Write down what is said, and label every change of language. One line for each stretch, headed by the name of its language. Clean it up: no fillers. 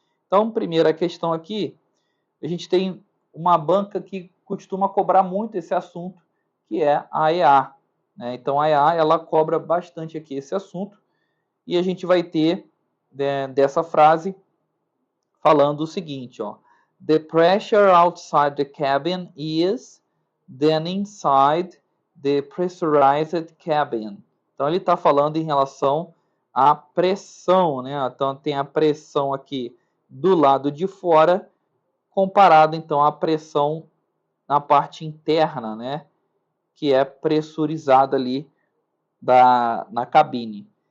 Portuguese: Então, primeira questão aqui, a gente tem uma banca que costuma cobrar muito esse assunto, que é a EA. Né? Então, a EA ela cobra bastante aqui esse assunto e a gente vai ter dessa frase falando o seguinte, ó.
English: The pressure outside the cabin is than inside the pressurized cabin.
Portuguese: Então ele está falando em relação à pressão, né? Então tem a pressão aqui do lado de fora, comparado então à pressão na parte interna, né? Que é pressurizada ali na cabine.